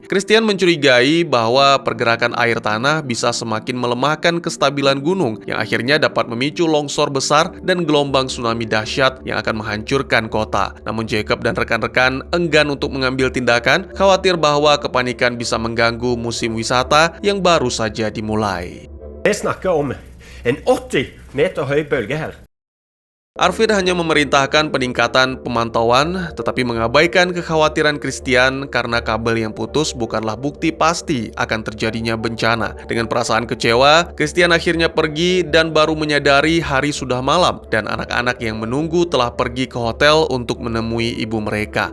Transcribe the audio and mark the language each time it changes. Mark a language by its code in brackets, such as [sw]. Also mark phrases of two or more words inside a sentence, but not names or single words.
[id] Christian mencurigai bahwa pergerakan air tanah bisa semakin melemahkan kestabilan gunung yang akhirnya dapat memicu longsor besar dan gelombang tsunami dahsyat yang akan menghancurkan kota. Namun Jacob dan rekan-rekan enggan untuk mengambil tindakan, khawatir bahwa kepanikan bisa mengganggu musim wisata yang baru saja dimulai. [no] Vi snakker om en 80 meter høy bølge her. [id] Arvid hanya memerintahkan peningkatan pemantauan, tetapi mengabaikan kekhawatiran Christian karena kabel yang putus bukanlah bukti pasti akan terjadinya bencana. Dengan perasaan kecewa, Christian akhirnya pergi dan baru menyadari hari sudah malam dan anak-anak yang menunggu telah pergi ke hotel untuk menemui ibu mereka.